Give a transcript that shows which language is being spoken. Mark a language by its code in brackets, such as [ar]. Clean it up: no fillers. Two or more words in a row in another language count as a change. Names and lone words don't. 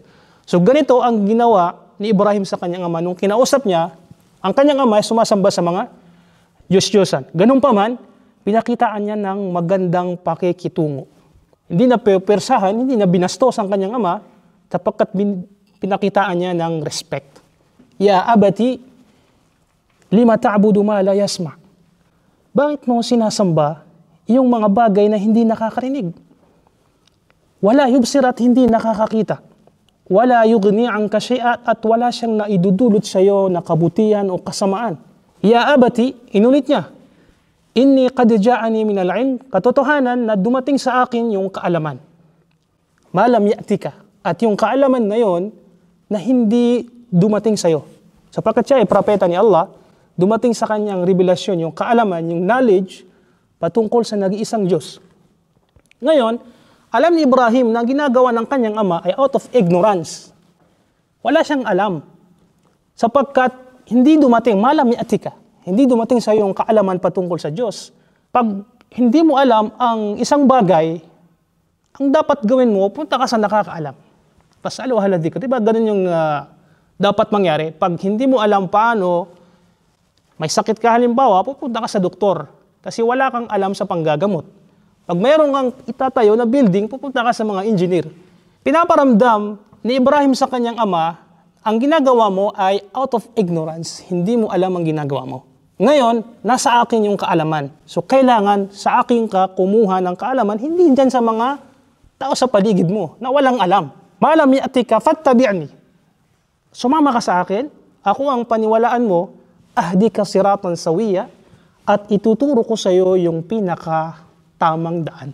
[tl] So ganito ang ginawa ni Ibrahim sa kanyang ama. Nung kinausap niya, ang kanyang ama ay sumasamba sa mga Diyos-Diyosan. Ganun pa man, pinakitaan niya ng magandang pakikitungo. Hindi na persahan, hindi na binastos ang kanyang ama, sapagkat pinakitaan niya ng respect. [ar] يا أبت لم تعبد ما لا يسمع. [tl] Bakit mo sinasamba yung mga bagay na hindi nakakarinig? [ar] ولا يبصر [tl] at hindi nakakakita. [ar] ولا يغني عنك شيئا [tl] at wala siyang naidudulot sa iyo na kabutihan o kasamaan. [ar] يا أبت, [tl] inulit niya, [ar] إني قد جاءني من العلم, [tl] katotohanan na dumating sa akin yung kaalaman. [ar] ما لم يأتك, [tl] at yung kaalaman na yon na hindi dumating sa iyo. Sapagkat siya ay propeta ni Allah, dumating sa kanyang revelasyon, yung kaalaman, yung knowledge patungkol sa nag-iisang Diyos. Ngayon, alam ni Ibrahim na ginagawa ng kanyang ama ay [en] out of ignorance. [tl] Wala siyang alam. Sapagkat hindi dumating, [ar] ما لم يأتك, [tl] hindi dumating sa iyo yung kaalaman patungkol sa Diyos. Pag hindi mo alam ang isang bagay, ang dapat gawin mo, punta ka sa nakakaalam. Pasalo haladi ko. Diba ganun yung dapat mangyari? Pag hindi mo alam paano, may sakit ka halimbawa, pupunta ka sa doktor. Kasi wala kang alam sa panggagamot. Pag mayroon kang itatayo na building, pupunta ka sa mga engineer. Pinaparamdam ni Ibrahim sa kanyang ama, ang ginagawa mo ay [en] out of ignorance. [tl] Hindi mo alam ang ginagawa mo. Ngayon, nasa akin yung kaalaman. So, kailangan sa akin ka kumuha ng kaalaman, hindi dyan sa mga tao sa paligid mo na walang alam. [ar] ما لم يأتك فاتبعني. [tl] Sumama ka sa akin, ako ang paniwalaan mo, [ar] أهدك صراطا سويا, [tl] at ituturo ko sa iyo yung tamang daan.